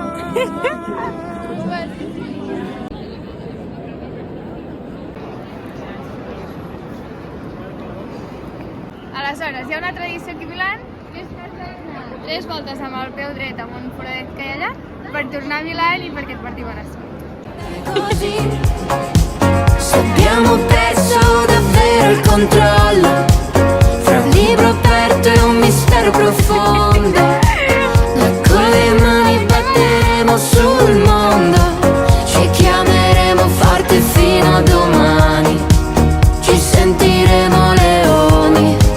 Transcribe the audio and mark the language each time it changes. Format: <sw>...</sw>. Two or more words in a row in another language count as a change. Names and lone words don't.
<ca>Aleshores, hi ha una tradició aquí a Milà, 3 voltes amb el peu dret amb un foradet que hi ha allà, per tornar a Milà i perquè et porti bona sort.</ca> <it>Se abbiamo perso davvero il controllo fra un libro aperto e un mistero profondo, noi con le mani batteremo sul mondo, ci chiameremo forte fino a domani, ci sentiremo leoni.</it>